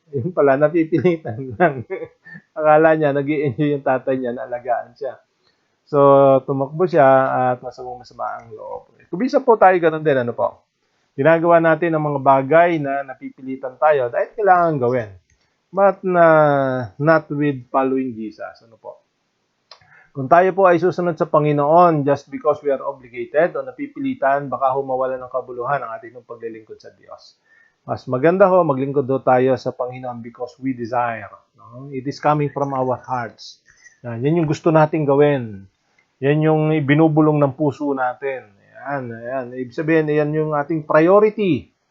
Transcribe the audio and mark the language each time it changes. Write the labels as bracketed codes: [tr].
[tl] Yung pala, napipilitan lang. Akala niya, nag-i-enjoy yung tatay niya na alagaan siya. So, tumakbo siya at masama ang loob. Kubisa po tayo ganun din, ano po? Ginagawa natin ang mga bagay na napipilitan tayo dahil kailangan gawin. [en] But not with following Jesus. [tl] Ano po? Kung tayo po ay susunod sa Panginoon [en] just because we are obligated [tl] o napipilitan, baka humawala ng kabuluhan ang ating paglilingkod sa Diyos. Mas maganda ho, maglingkod do tayo sa Panginoon [en] because we desire. [tl] No? [en] It is coming from our hearts. [tl] Yan yung gusto nating gawin. Yan yung binubulong ng puso natin. Ayan. Ibig sabihin, yan yung ating priority.